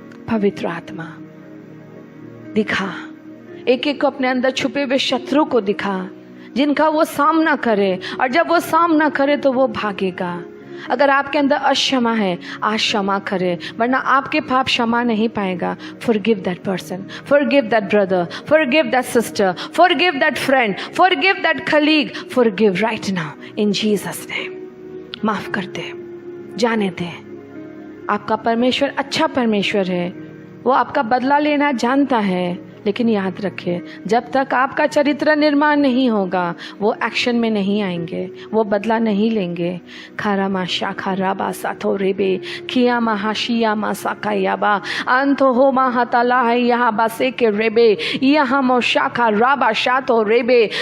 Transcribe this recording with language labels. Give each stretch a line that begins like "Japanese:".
Hindi: पवित्र आत्मा दिखा, एक एक को अपने अंदर छुपे हुए शत्रु को दिखा, जिनका वो सामना करे, और जब वो सामना करे तो वो भागेगा। अगर आपके अंदर अक्षमा है, आज क्षमा करे, वरना आपके पाप क्षमा नहीं पाएगा।
English: Forgive that person, forgive that brother, forgive that sister, forgive that friend, forgive that colleague, forgive right now in Jesus name।
Hindi: माफ कर दे, जाने दे। आपका परमेश्वर अच्छा परमेश्वर है, वो आपका बदला लेना जानता है। लेकिन याद रखिए, जब तक आपका चरित्र निर्माण नहीं होगा, वो एक्शन में नहीं आएंगे, वो बदला नहीं लेंगे। खारा मा शाखा राबा साथो रेबे किया महाशिया मा साकायाबा अंतो हो महातला है यहाँ बासे के रेबे यहाँ मो शाखा राबा शातो रेबे।